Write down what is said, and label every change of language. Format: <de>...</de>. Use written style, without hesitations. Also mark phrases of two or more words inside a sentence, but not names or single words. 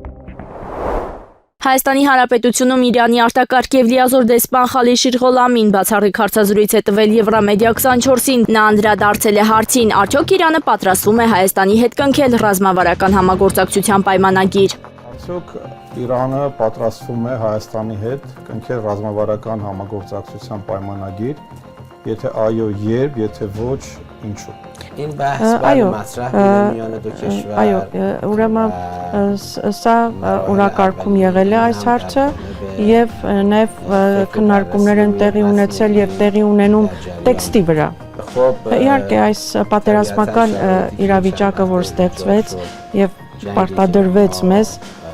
<hy>Հայաստանի Հանրապետությունում Իրանի արտակարգ եւ լիազոր դեսպան Խալիշիր Ղոլամին բացառիկ հարցազրույց է տվել Եվրամեդիա 24-ին։ Նա անդրադարձել է հարցին, արդյոք Իրանը պատրաստվում է Հայաստանի հետ կնքել ռազմավարական համագործակցության պայմանագիր։ Արդյոք Իրանը պատրաստվում է Հայաստանի հետ կնքել ռազմավարական համագործակցության պայմանագիր, եթե այո, երբ, եթե ոչ, ինչու։</hy> <fa>این بحث برای مطرح بوده میان دو کشور</fa> <hy>այո, ուրեմն սա օրակարգում եղել է այս հարցը եւ նաեւ քննարկումներ են տեղի ունեցել եւ տեղի ունենում տեքստի վրա։ Իհարկե այս պատերազմական իրավիճակը, որ ստեղծվեց եւ պարտադրվեց մեզ</hy>